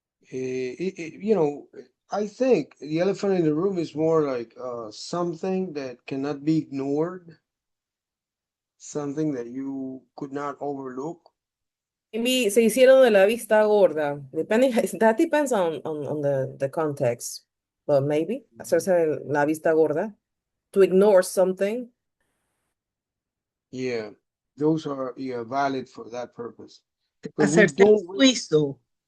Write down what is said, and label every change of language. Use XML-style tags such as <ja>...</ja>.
<en>You know, I think the elephant in the room is more like something that cannot be ignored, something that you could not overlook.</en> <es>Maybe se hicieron de la vista gorda.</es> <en>Depending, that depends on the context. But maybe</en> <es>hacerse la vista gorda.</es> <en>To ignore something. Yeah, those are yeah valid for that purpose. But we</en> <es>Hacerse el</es> <en>don't</en> <es>suizo.</es>